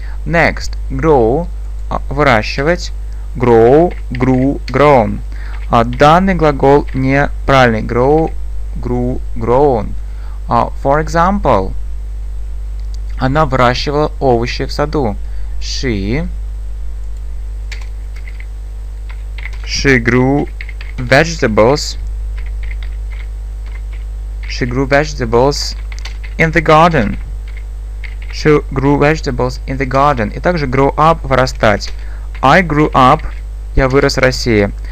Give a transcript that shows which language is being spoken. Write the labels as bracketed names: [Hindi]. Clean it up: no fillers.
[English] Next, grow, выращивать. Grow, grew, grown. [Russian] Данный глагол неправильный. [English] Grow, grew, grown. For example, [Russian] она выращивала овощи в саду. [English] She grew vegetables. She grew vegetables in the garden. She grew vegetables in the garden. [Russian] И также [English] grow up, [Russian] вырастать. [English] I grew up, [Russian] я вырос в России.